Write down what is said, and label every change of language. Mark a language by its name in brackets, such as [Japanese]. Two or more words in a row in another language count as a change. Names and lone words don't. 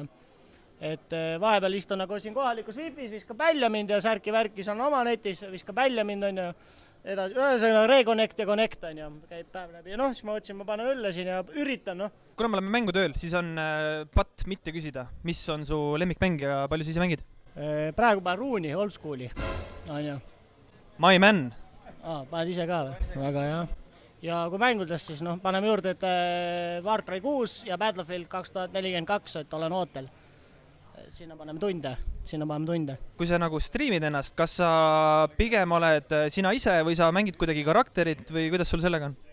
[Estonian] Et vahepeal istun nagu siin kohalikus Wi-Fis, viskab välja mind ja särki-värki, see on oma netis, viskab välja mind on ja edasi, ühesõnaga reconnect ja connect on ja käib päev läbi ja siis ma mõtlesin, ma panen õlle siin ja üritan. Kuna me oleme mängutööl, siis on patt mitte küsida, mis on su lemmikmäng ja palju siis mängid? Praegu panen Ruuni, [English] old schooli. My Man. [Estonian] Paned ise ka või? Väga hea. Ja kui mängudest siis paneme juurde, et Far Cry 6 ja Battlefield 2042, et olen ootel. Sinna paneme tunde. Kui sa nagu streamid ennast, kas sa pigem oled sina ise või sa mängid kuidagi karakterit või kuidas sul sellega on?